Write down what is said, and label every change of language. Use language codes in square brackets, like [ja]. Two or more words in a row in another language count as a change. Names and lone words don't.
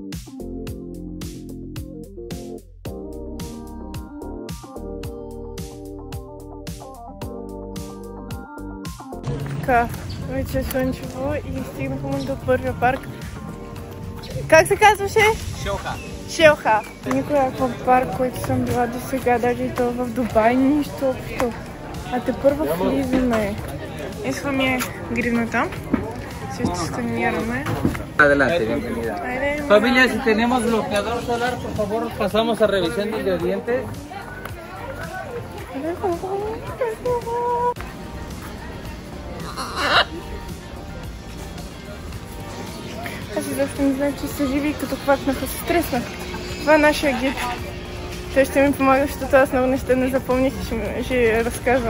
[bg] Така, вече е слънчево и стигнахме до първия парк. Как се казваше? Шелха. Шелха. Никой аква парк, който съм била до сега, даже и то в Дубай, нищо общо. А те първо влизаме. Ето ми е гривната. Също сканираме. [es] Adelante, bienvenida. Familia, si tenemos bloqueador solar, por favor, pasamos a revisión de ingredientes. [bg] Аз изобщо не знам, че са живи и като хватнаха се стреснах. Това е нашия гид. Той ще ми помага, защото аз много неща не запомних и ще разказвам.